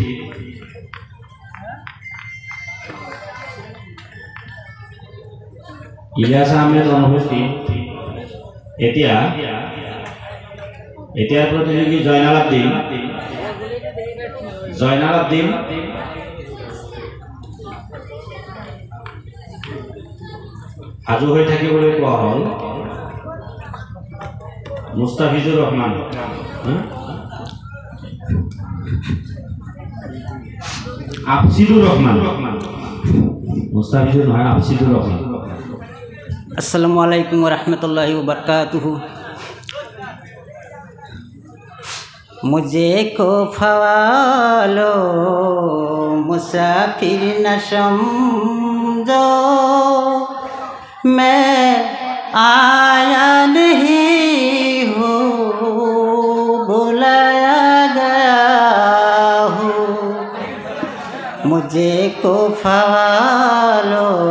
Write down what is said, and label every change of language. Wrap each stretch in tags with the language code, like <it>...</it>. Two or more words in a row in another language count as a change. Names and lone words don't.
<as>ইলিয়াস আহমেদ অনুপস্থিত। এতিয়াৰ প্ৰতিযোগী জয়নাল আব্দিন। জয়নাল আব্দিন সাজু হৈ থাকিবলৈ কোৱা হ'ল মুস্তাফিজুর রহমান। আফসিদুর রহমান, মুস্তাফিজুর নহয়, আফসিদুর রহমান।</as> <ar>السلام عليكم ورحمة الله وبركاته.</ar> <hi>मुझे को फवालो मुसाफिर न समझो मैं आया नहीं हूँ बुलाया गया हूँ मुझे को फवालो</hi>